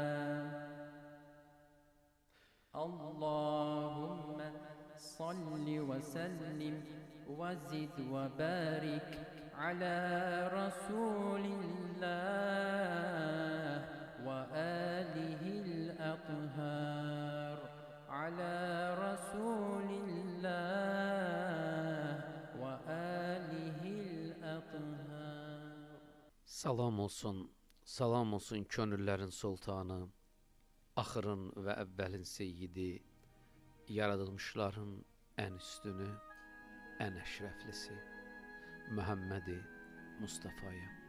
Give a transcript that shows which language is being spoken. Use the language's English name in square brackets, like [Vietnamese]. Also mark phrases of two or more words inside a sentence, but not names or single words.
[Arabic] اللهم صل وسلم وزد وبارك على رسول الله وآله الأطهار على رسول الله وآله الأطهار. [Azerbaijani] Salam olsun könüllərin sultanı, axırın və əvvəlin seyyidi, yaradılmışların ən üstünü, ən əşrəflisi, Məhəmmədi Mustafaya.